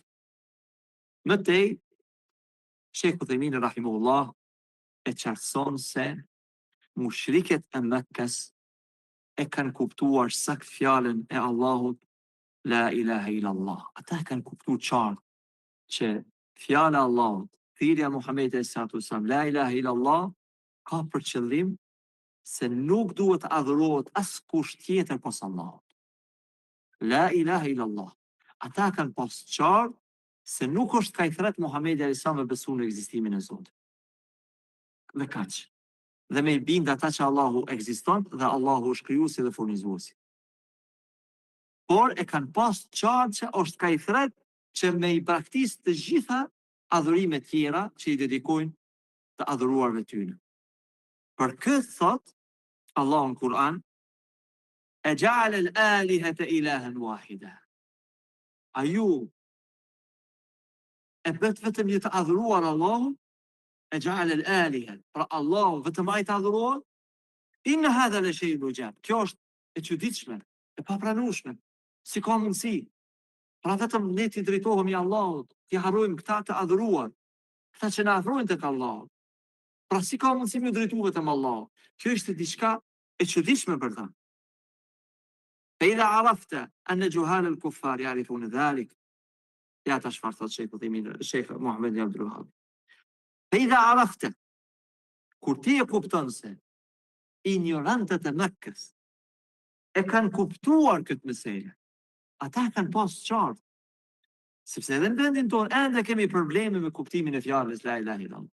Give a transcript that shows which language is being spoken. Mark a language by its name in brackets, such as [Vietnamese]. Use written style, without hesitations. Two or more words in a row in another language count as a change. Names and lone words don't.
[Albanian] متى Sheikh Uthaymeen rahimahullah e qartëson se mushrikët e Mekkës e kanë kuptuar sakt fjalën e Allahut [Arabic] لا إله إلا الله. [Albanian] Ata kanë kuptuar qartë që fjala e Allahut, thirrja e Muhamedit [Arabic] صلى الله عليه وسلم, لا إله إلا الله, [Albanian] ka për qëllim se nuk duhet adhurohet askush tjetër pas Allahut. [Arabic] لا إله إلا الله. [Albanian] Ata kanë pas qartë se nuk është ka i thret Muhamedi [Arabic] عليه السلام [Albanian] me besu në ekzistimin e Zotit. Dhe kaq. Dhe me i bind ata që Allahu ekziston dhe Allahu është krijuesi dhe furnizuesi. Por e kanë pas qartë që është ka i thret që me i praktis të gjitha adhurimet tjera që i dedikojnë të adhuruarve tyre. Për këtë thot Allahu në Kur'an, [Arabic] أجعل الآلهة إلها واحدا. [Albanian] A ju e bët vetëm një të adhuruar Allahu, [Arabic] أجعل الآلهة, [Albanian] pra Allahu vetëm ai të adhuruar, [Arabic] إن هذا لشيء عجاب. [Albanian] Kjo është e çuditshme, e papranueshme. Si ka mundësi? Pra vetëm ne t'i drejtohemi Allahut, t'i harrojmë këta të adhuruar, këta që na afrojnë tek Allahu. Pra si ka mundësi me drejtu vetëm Allahut? Kjo është diçka e çuditshme për ta. [Arabic] فإذا عرفت أن جهال الكفار يعرفون ذلك، [Albanian] ja ta çfarë thot Sheikh Muhammed ibn Abdul Wahhab. [Arabic] فإذا عرفت, [Albanian] kur ti e kupton se ignorantët e Mekkës e kanë kuptuar këtë meselë, ata kanë pas qartë, sepse edhe në vendin tonë ende kemi probleme me kuptimin e fjalës [Arabic] لا إله إلا الله.